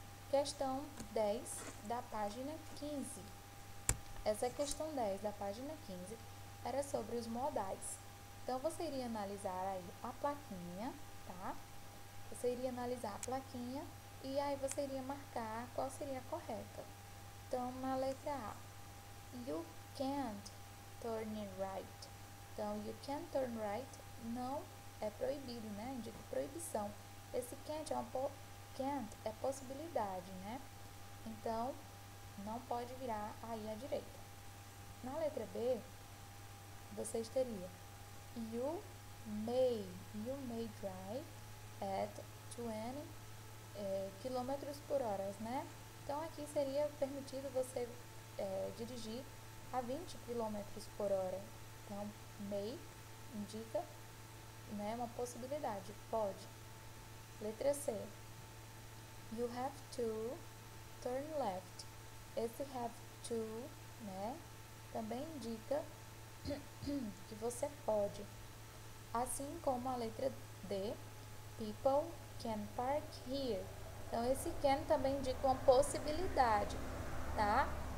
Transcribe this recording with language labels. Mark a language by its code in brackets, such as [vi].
[pt] Questão 10 da página 15. Essa questão 10 da página 15 era sobre os modais. Então, você iria analisar aí a plaquinha, tá? Você iria analisar a plaquinha e aí você iria marcar qual seria a correta. Então, na letra A, [en] you can't turn right. [pt] Então, [en] you can't turn right [pt] não é proibido, né? Indica proibição. Esse can't é possibilidade, né? Então, não pode virar aí à direita. Na letra B, vocês teriam [en] you may drive at 20 km [pt] por hora, né? Então, aqui seria permitido você dirigir a 20 km por hora. Então, may indica, né, uma possibilidade, pode. Letra C, [en] you have to turn left. [pt] Esse have to, né, também indica que você pode. Assim como a letra D, [en] people can park here. [pt] Então, esse can também indica uma possibilidade, tá?